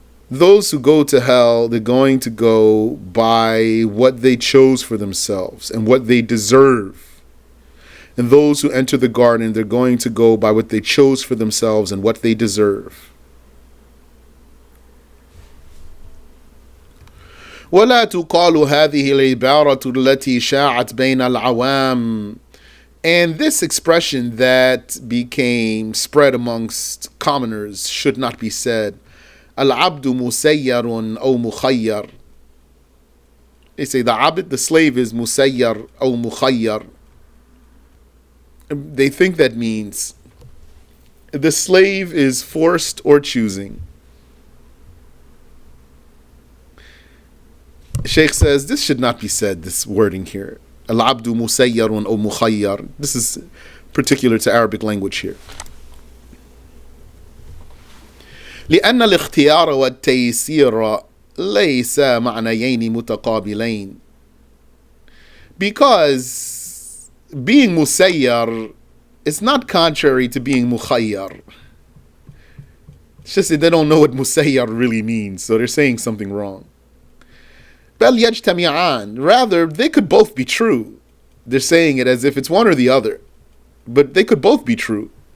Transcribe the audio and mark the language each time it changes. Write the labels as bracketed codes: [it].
[en] Those who go to hell, they're going to go by what they chose for themselves and what they deserve. And those who enter the garden, they're going to go by what they chose for themselves and what they deserve. [ar] ولا تقال هذه العبارة التي شاعت بين العوام. [en] And this expression that became spread amongst commoners should not be said. [ar] العبد مسير أو مخير. [en] They say the abd, the slave, is [ar] مسير أو مخير. [en] They think that means the slave is forced or choosing. Shaykh says this should not be said, this wording here. [ar] Al-abdu musayyarun or mukhayyar. [en] This is particular to Arabic language here. [ar] لأن الاختيار والتيسير ليس معنيين متقابلين. [en] Because being musayyar is not contrary to being mukhayyar. It's just that they don't know what musayyar really means, so they're saying something wrong. [ar] بل يجتمعان. [en] Rather, they could both be true. They're saying it as if it's one or the other, but they could both be true.